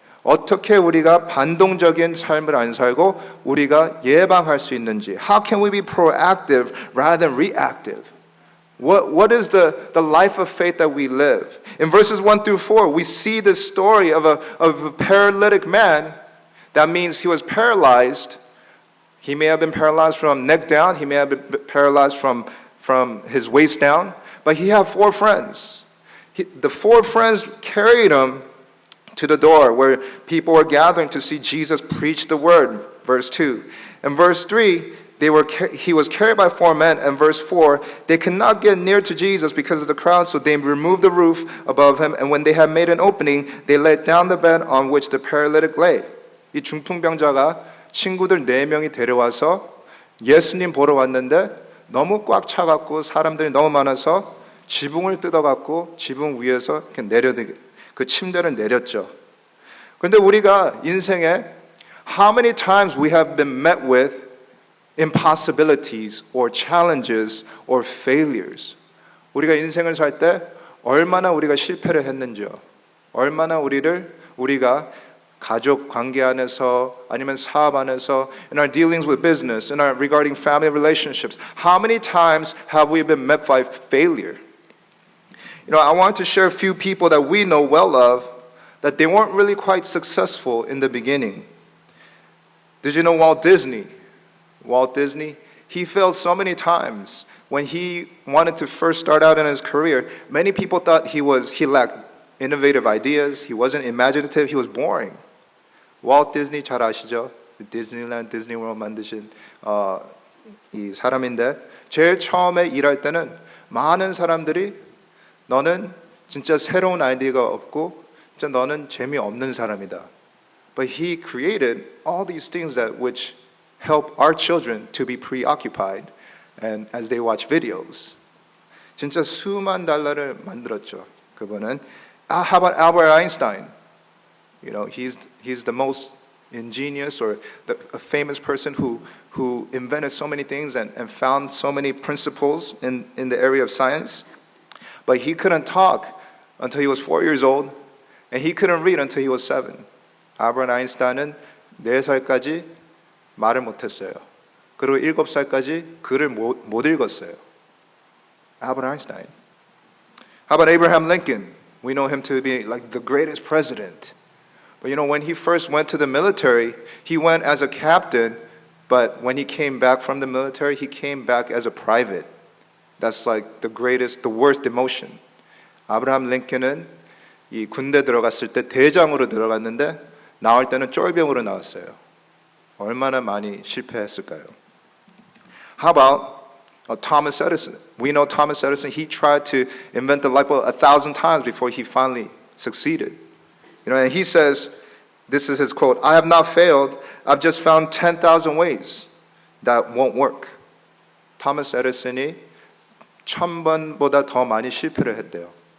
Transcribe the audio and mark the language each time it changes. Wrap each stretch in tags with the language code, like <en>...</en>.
<ko>어떻게 우리가 반동적인 삶을 안 살고 우리가 예방할 수 있는지.</ko> <en>How can we be proactive rather than reactive? What is the life of faith that we live? In verses 1 through 4, we see the story of a paralytic man. That means he was paralyzed. He may have been paralyzed from neck down. He may have been paralyzed from his waist down. But he had 4 friends. The 4 friends carried him to the door where people were gathering to see Jesus preach the word, verse 2. And verse 3, he was carried by 4 men. And verse 4, they could not get near to Jesus because of the crowd, so they removed the roof above him. And when they had made an opening, they let down the bed on which the paralytic lay.</en> <ko>이 중풍병자가 친구들 4명이 데려와서 예수님 보러 왔는데 너무 꽉 차갖고 사람들이 너무 많아서 지붕을 뜯어갖고 지붕 위에서 그 침대를 내렸죠. 그런데 우리가 인생에</ko> <en>how many times we have been met with impossibilities or challenges or failures.</en> <ko>우리가 인생을 살 때 얼마나 우리가 실패를 했는지요. 얼마나 우리가 가족 관계 안에서 아니면 사업 안에서</ko> <en>in our dealings with business, in our regarding family relationships, how many times have we been met by failure? You know, I want to share a few people that we know well of that they weren't really quite successful in the beginning. Did you know Walt Disney? Walt Disney, he failed so many times. When he wanted to first start out in his career, many people thought he lacked innovative ideas, he wasn't imaginative, he was boring.</en> <ko>Walt Disney 잘 아시죠? 디즈니랜드, 디즈니월드 만드신 이 사람인데 제일 처음에 일할 때는 많은 사람들이 너는 진짜 새로운 아이디어가 없고 진짜 너는 재미없는 사람이다.</ko> <en>But he created all these things that which help our children to be preoccupied and as they watch videos.</en> <ko>진짜 수만 달러를 만들었죠. 그분은</ko> <en>How about Albert Einstein? You know, he's the most ingenious or a famous person who invented so many things and found so many principles in the area of science. But he couldn't talk until he was 4 years old, and he couldn't read until he was 7.</en> <ko>Albert Einstein은 4살까지 말을 못했어요. 그리고 7살까지 글을 못 읽었어요.</ko> <en>Albert Einstein. How about Abraham Lincoln? We know him to be like the greatest president. But you know, when he first went to the military, he went as a captain, but when he came back from the military, he came back as a private. That's like the worst demotion.</en> <ko>아브라함 링컨은 이 군대 들어갔을 때 대장으로 들어갔는데 나올 때는 쫄병으로 나왔어요. 얼마나 많이 실패했을까요?</ko> <en>How about Thomas Edison? We know Thomas Edison, he tried to invent the light bulb 1,000 times before he finally succeeded. You know, and he says, this is his quote, I have not failed, I've just found 10,000 ways that won't work.</en> <ko>토마스 에디슨이 1000번보다 더 많이 실패를 했대요.</ko>